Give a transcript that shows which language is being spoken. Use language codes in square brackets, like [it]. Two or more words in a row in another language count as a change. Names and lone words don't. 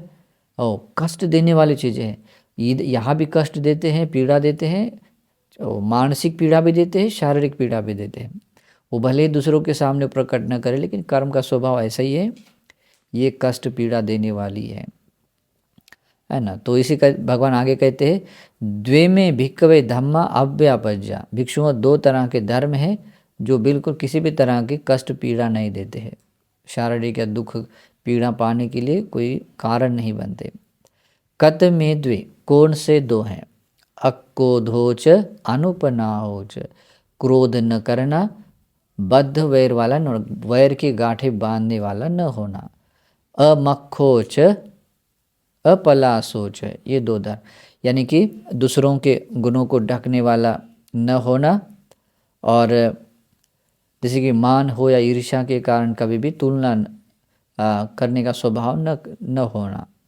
[hi] कष्ट देने वाली चीज़ें हैं। यहाँ भी कष्ट देते हैं, पीड़ा देते हैं, मानसिक पीड़ा भी देते हैं, शारीरिक पीड़ा भी देते हैं। वो भले ही दूसरों के सामने प्रकट न करे, लेकिन कर्म का स्वभाव ऐसा ही है, ये कष्ट पीड़ा देने वाली है ना। तो इसी का भगवान आगे कहते हैं [pi] द्वेमे भिक्खवे धम्मा अव्यापज्जा। [hi] भिक्षुओं, दो तरह के धर्म हैं जो बिल्कुल किसी भी तरह की कष्ट पीड़ा नहीं देते हैं, शारीरिक या दुख पीड़ा पाने के लिए कोई कारण नहीं बनते। [pi] कत में द्वे, [hi] कौन से दो हैं? [pi] अक्रोधोच अनुपनाहोच, [hi] क्रोध न करना, बद्ध वैर वाला न, वैर की गांठें बांधने वाला न होना, [pi] अमक्खोच अपलासोच, [hi] ये दो धर्म, यानी कि दूसरों के गुणों को ढकने वाला न होना, और जैसे कि मान हो या ईर्ष्या के कारण कभी भी तुलना करने का स्वभाव न होना।